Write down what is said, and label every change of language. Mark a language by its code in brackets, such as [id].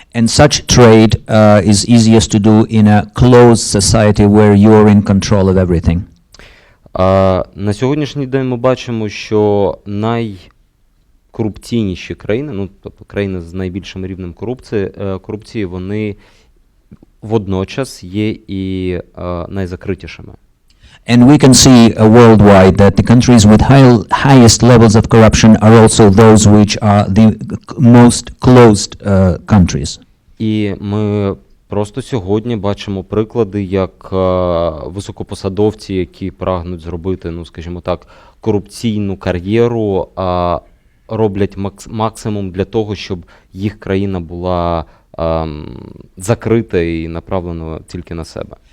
[en] And such trade is easiest to do in a closed society where you're in control of everything. [uk] На сьогоднішній день ми бачимо, що найкорупційніші країни, тобто країни з найбільшим рівнем корупції, вони водночас є і найзакритішими. [en] And we can see worldwide that the countries with highest levels of corruption are also those which are the most closed countries. [uk] І ми просто сьогодні бачимо приклади, як високопосадовці, які прагнуть зробити, скажімо так, корупційну кар'єру, роблять максимум для того, щоб їх країна була закрита і направлена тільки на себе.